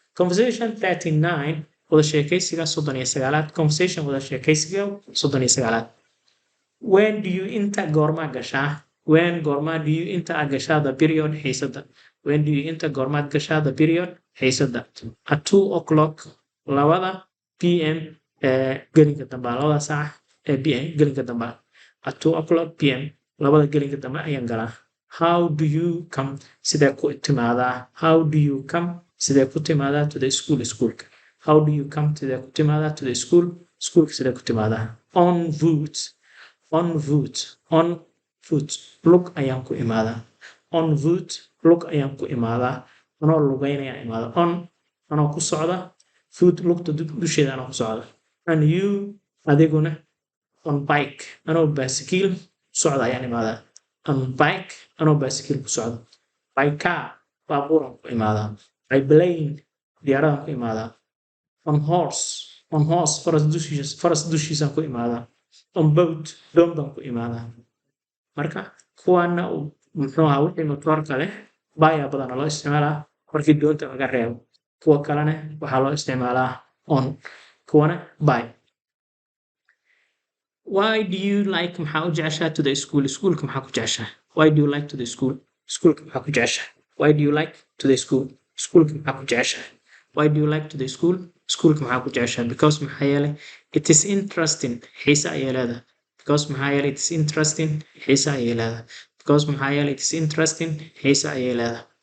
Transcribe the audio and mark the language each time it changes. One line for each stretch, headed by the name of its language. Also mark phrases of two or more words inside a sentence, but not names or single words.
Somali: Conversation 39 wada sheekaysiga 39aad. Conversation wada sheekaysiga 39aad.
English: When do you enter
Somali: goorma gashaa?
English: When goorma do you enter gashaa the period xiisada? When do you enter
Somali: goormaad gashaa
English: the period xiisada? At 2 o'clock labada p.m.
Somali: gelinka dambe labada saac p.m. gelinka dambe.
English: At 2 o'clock p.m.
Somali: labada gelinka dambe ayaan galaa.
English: How do you come?
Somali: Sidee ku timaadaa?
English: How do you come?
Somali: Sidee ku timaadaa
English: to the school?
Somali: Schoolka.
English: How do you come?
Somali: Sidee ku timaadaa
English: to the school?
Somali: Schoolka sidee ku timaadaa?
English: On foot. On foot. On foot.
Somali: Lug ayaan ku imaadaa.
English: On foot.
Somali: Lug ayaan ku imaadaa. Anoo lugeynaya imaada. On anoo ku socda. Foot lugta dusheeda anoo ku socda.
English: And you adiguna on bike.
Somali: Anoo baaskiil socda ayaan imaadaa.
English: On bike
Somali: anoo baaskiil ku socda.
English: By car
Somali: baabuuraan ku imaadaa.
English: By plane
Somali: diyaaradaan ku imaadaa.
English: On horse
Somali: faras dushiisaan ku imaadaa.
English: On boat
Somali: doon baan ku imaadaa. Marka kuwaana muxuu ahaa wixii matoorka leh baayaa badana loo isticmaalaa markii doonta laga reebo. Kuwa kalena waxaa loo isticmaalaa on.
English: Kuwana by. Why do you like
Somali: maxaa u jeceshaa
English: to the school?
Somali: Schoolka maxaa ku jeceshaa?
English: Why do you like to the school?
Somali: Schoolka maxaa ku jeceshaa?
English: Why do you like to the school?
Somali: Schoolka maxaa ku jeceshaa?
English: Why do you like to the school?
Somali: Schoolka maxaa ku jeceshaa?
English: Because
Somali: maxaa yeelay
English: it is interesting.
Somali: Xiisa ayay leedahay.
English: Because
Somali: maxaa yeelay
English: it is interesting.
Somali: Xiisa ayay leedahay.
English: Because
Somali: maxaa yeelay
English: it is interesting.
Somali: Xiisa ayay leedahay.